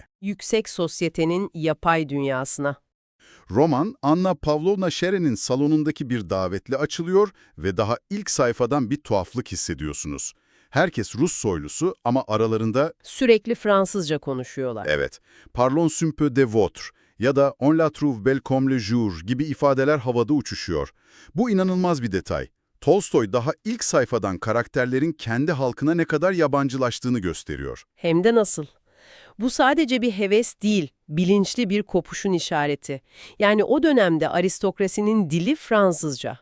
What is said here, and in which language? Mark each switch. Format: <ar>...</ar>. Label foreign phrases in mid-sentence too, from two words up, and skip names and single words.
<tr>Yüksek sosyetenin yapay dünyasına. Roman, Anna Pavlovna Sheren'in salonundaki bir davetle açılıyor ve daha ilk sayfadan bir tuhaflık hissediyorsunuz. Herkes Rus soylusu ama aralarında, Sürekli Fransızca konuşuyorlar. evet,</tr> <fr>parlons un peu de votre</fr> <tr>ya da</tr> <fr>on la trouve belle comme le jour</fr> <tr>gibi ifadeler havada uçuşuyor. Bu inanılmaz bir detay. Tolstoy daha ilk sayfadan karakterlerin kendi halkına ne kadar yabancılaştığını gösteriyor. Hem de nasıl? Bu sadece bir heves değil, bilinçli bir kopuşun işareti. Yani o dönemde aristokrasinin dili Fransızca.</tr>